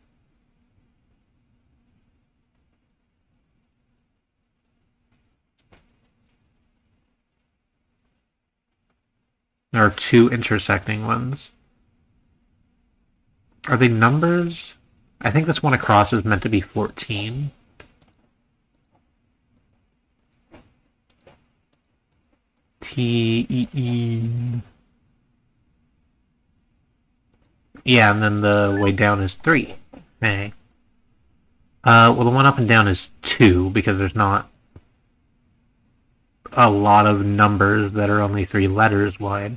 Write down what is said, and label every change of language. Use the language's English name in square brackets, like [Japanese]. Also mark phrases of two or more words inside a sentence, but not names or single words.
[English] There are 2 intersecting ones. Are they numbers? I think this one across is meant to be 14. T-E-E. Yeah, and then the way down is 3. Okay. Well, the one up and down is 2, because there's not a lot of numbers that are only 3 letters wide.